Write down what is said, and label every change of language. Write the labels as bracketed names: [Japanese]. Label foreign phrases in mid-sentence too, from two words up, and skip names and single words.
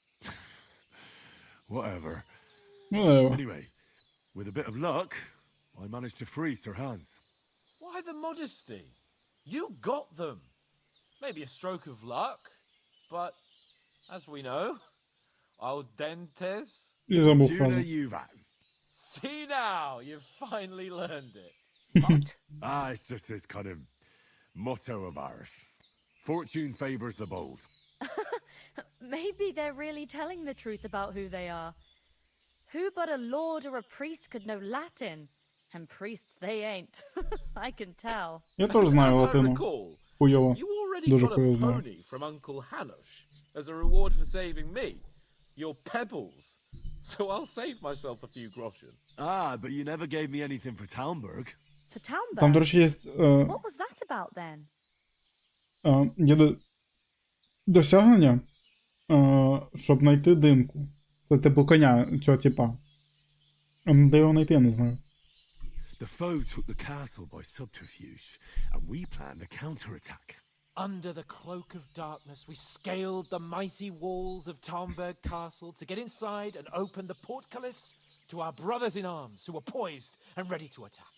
[English] Whatever. [Ukrainian] Ну, [English] Anyway, with a bit of luck, I managed to free Sir Hans. Why the modesty? You got them. Maybe a stroke of luck, but as we know, al dentes. [Ukrainian] і забув Tuna фразу. Juvan. [English] See now, you've finally learned it. What? It's just this kind of motto of ours. Fortune favors the bold. Maybe they're really telling the truth about who they are. Who but a lord or a priest could know Latin? And priests they ain't. I can tell. [Ukrainian] Я теж знаю [English] As I [Ukrainian] латину. [English] recall, [Ukrainian] Хуйово. [English] you already [Ukrainian] Дуже [English] got a [Ukrainian] хуйово знаю. [English] pony from Uncle Hanush as a reward for saving me. Your pebbles. So I'll save myself a few groschen. But you never gave me anything for Talmberg. For Townburg? [Ukrainian] Там, до речі, є, [English] What was that about then? [Ukrainian] є досягнення, щоб знайти димку. Це типу коня цього типа. Де його знайти, я не знаю. [English] The foe took the castle by subterfuge, and we planned a counterattack. Under the cloak of darkness, we scaled the mighty walls of Talmberg Castle to get inside and open the portcullis to our brothers in arms who were poised and ready to attack.